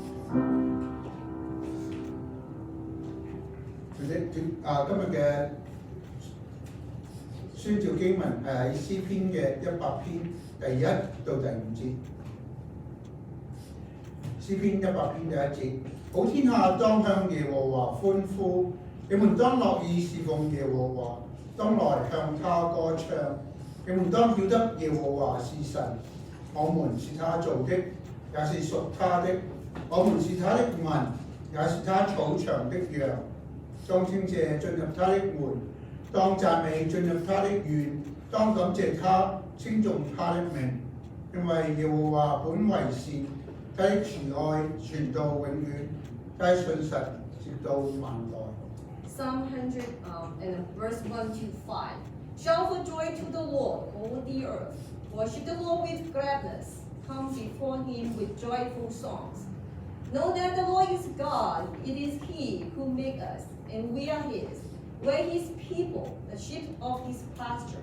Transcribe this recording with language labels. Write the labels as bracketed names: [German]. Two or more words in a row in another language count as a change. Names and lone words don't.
[Cantonese] 今日嘅宣召經文係喺詩篇嘅100篇第1到第5節。詩篇100篇第1節，好天下當向耶和華歡呼，你們當樂意侍奉耶和華，當來向他歌唱。你們當曉得耶和華是神，我們是他造的，也是屬他的。我們是他的民，也是他草場的羊。當稱謝進入他的門，當讚美進入他的院，當感謝他，稱頌他的名，因為耶和華本為善，他的慈愛傳到永遠，他的信實直到萬代。 [English] Psalm 100 and verse 1 to 5. Shout for joy to the Lord, all the earth. Worship the Lord with gladness. Come before him with joyful songs. Know that the Lord is God. It is he who made us, and we are his. We're his people, the sheep of his pasture.